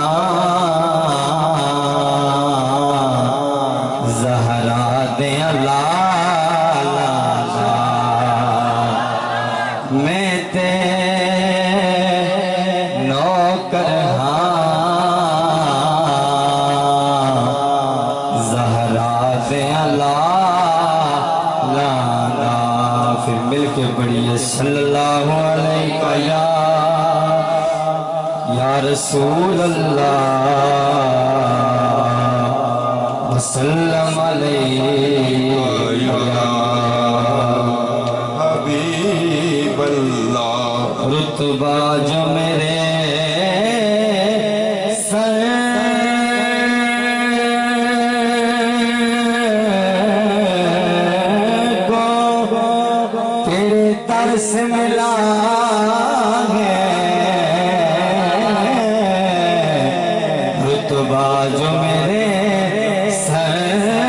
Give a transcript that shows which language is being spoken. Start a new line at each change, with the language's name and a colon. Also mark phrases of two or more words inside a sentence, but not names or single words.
Punjabi: ہاں زہرا دے لالا دا، میں تے نوکر لالا. پھر ملکے پڑھیے.
Arabic: صلى الله عليك يا رسول الله، وسلم عليك يا حبيب الله.
Urdu: رتبہ جو میرے سے ملا ہے، رتبہ جو میرے سر